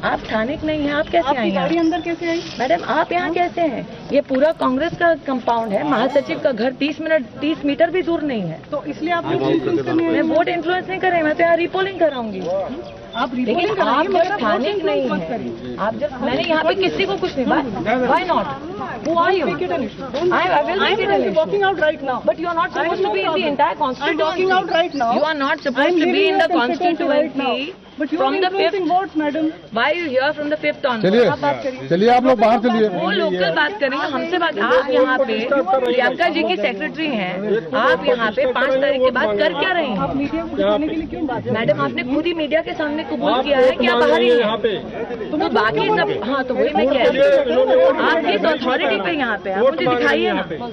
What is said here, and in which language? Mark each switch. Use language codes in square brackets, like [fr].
[hi] आप स्थानिक नहीं हैं, आप कैसे आई? गाड़ी अंदर कैसे आई? मैडम आप यहाँ कैसे हैं? ये पूरा कांग्रेस का कंपाउंड है। महासचिव का घर 30 मीटर भी दूर नहीं है। तो इसलिए आप मैं वोट इन्फ्लुएंस नहीं कर रही, मैं तो यहाँ रिपोलिंग कराऊंगी। आप लेकिन आप जब स्थानिक नहीं है, आप जब मैंने यहाँ पे किसी को कुछ नहीं, [en] Why not? Who are you? I will make it an issue. Walking out right now. But you are not supposed to be in the entire constituency. I'm walking out right now. You are not supposed to be in the constituency. But from the 5th votes, madam. Why are you here from the 5th on? [hi] चलिए आप लोग बाहर चलिए। वो local बात करेंगे, हमसे बात। आप यहाँ पे प्रियंका जी की सेक्रेटरी हैं, आप यहाँ पे 5 तारीख के बाद कर क्या रहे हैं? आप मीडिया को दिखाने के लिए क्यों बात? मैडम आपने खुद ही मीडिया के सामने कबूल किया है कि आप बाहर ही हैं। तो बाकी सब, हाँ तो वही मैं कह रही हूँ, आप किस अथॉरिटी पे यहाँ पे आप मुझे दिखाइए ना।